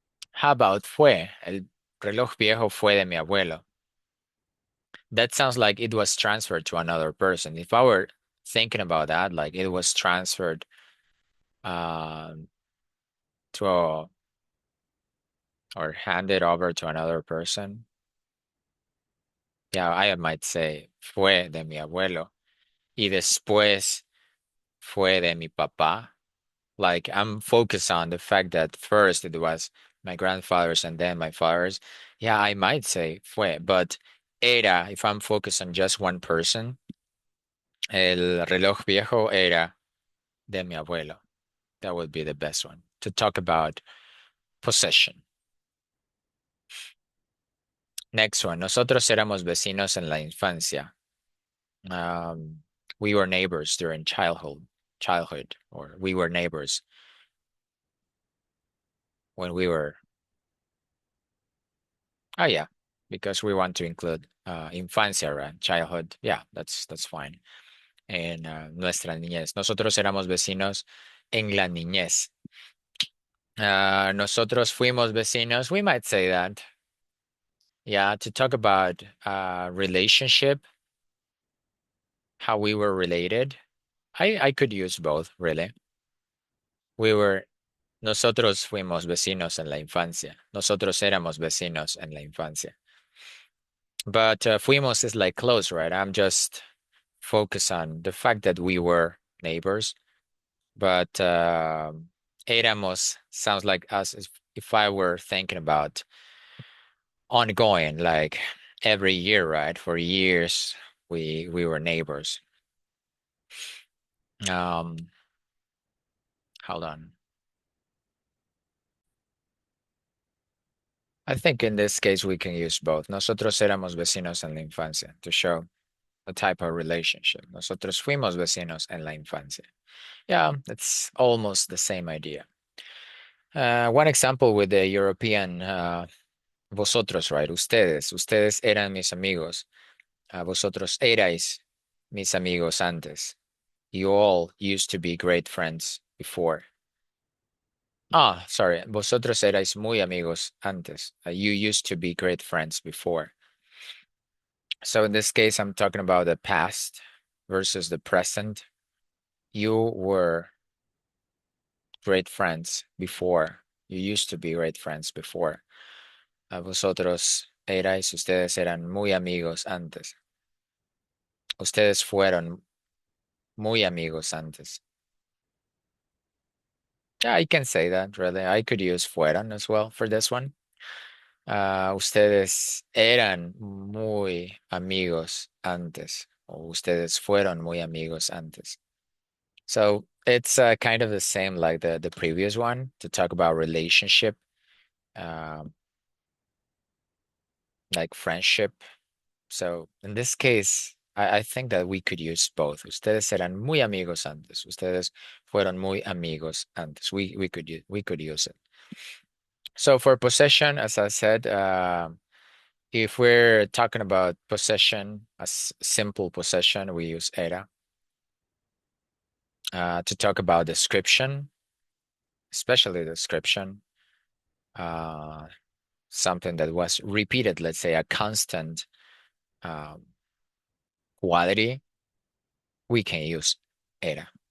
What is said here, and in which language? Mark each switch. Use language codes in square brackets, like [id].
[en] How about fue? [es] El reloj viejo fue de mi abuelo. [en] That sounds like it was transferred to another person. If I were thinking about that, like it was transferred um, to or handed over to another person, yeah, I might say [es] fue de mi abuelo. Y después fue de mi papá. [en] Like I'm focused on the fact that first it was my grandfather's and then my father's. Yeah, I might say fue, but era, if I'm focused on just one person, [es] el reloj viejo era de mi abuelo. [en] That would be the best one to talk about possession. Next one. [es] Nosotros éramos vecinos en la infancia. [en] Um, we were neighbors during childhood, or we were neighbors when we were. Oh yeah, because we want to include infancia, right? Childhood. Yeah, that's fine. [es] En nuestra niñez. Nosotros éramos vecinos en la niñez. Nosotros fuimos vecinos. [en] We might say that. Yeah, to talk about relationship, how we were related. I could use both, really. We were, [es] nosotros fuimos vecinos en la infancia. Nosotros éramos vecinos en la infancia. [en] But fuimos is like close, right? I'm just focused on the fact that we were neighbors. But éramos sounds like us if I were thinking about ongoing, like every year, right? For years, we were neighbors. Um, hold on. I think in this case we can use both. [es] Nosotros éramos vecinos en la infancia [en] to show a type of relationship. [es] Nosotros fuimos vecinos en la infancia. [en] Yeah, it's almost the same idea. One example with the European vosotros, right? [es] Ustedes eran mis amigos. Vosotros erais mis amigos antes. [en] You all used to be great friends before. Ah, sorry. [es] Vosotros erais muy amigos antes. [en] You used to be great friends before. So in this case, I'm talking about the past versus the present. You were great friends before. You used to be great friends before. [es] Ustedes eran muy amigos antes. Ustedes fueron muy amigos antes. [en] Yeah, I can say that, really. I could use fueron as well for this one. [es] Ustedes eran muy amigos antes. O ustedes fueron muy amigos antes. [en] So it's kind of the same like the previous one to talk about relationship, um, like friendship. So in this case, I think that we could use both. Ustedes eran muy amigos antes. Ustedes fueron muy amigos antes. We could use it. So for possession, as I said, if we're talking about possession, simple possession, we use era. To talk about description, especially description, uh, something that was repeated, let's say a constant um, quality, we can use era.